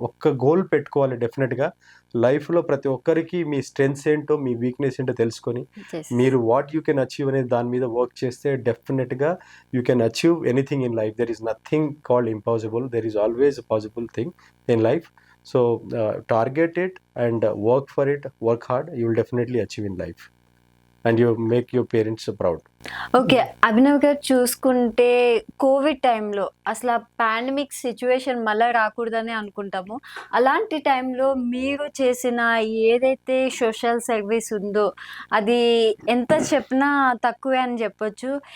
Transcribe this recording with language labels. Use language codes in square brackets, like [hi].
[te] ఒక్క గోల్ పెట్టుకోవాలి డెఫినెట్గా లైఫ్లో. ప్రతి ఒక్కరికి మీ స్ట్రెంగ్స్ ఏంటో మీ వీక్నెస్ ఏంటో తెలుసుకొని మీరు [en] what you can achieve [te] అనేది దాని మీద వర్క్ చేస్తే డెఫినెట్గా [en] You can achieve anything in life. There is nothing called impossible, there is always a possible thing in life. So target it and work for it, work hard, you will definitely achieve in life and you make your parents proud. [te] Okay, Abhinav గారు చూసుకుంటే Covid టైంలో అసలు ఆ pandemic situation మళ్ళీ రాకూడదని అనుకుంటాము. అలాంటి టైంలో మీరు చేసిన ఏదైతే సోషల్ సర్వీస్ ఉందో అది ఎంత చెప్పినా తక్కువే అని చెప్పొచ్చు.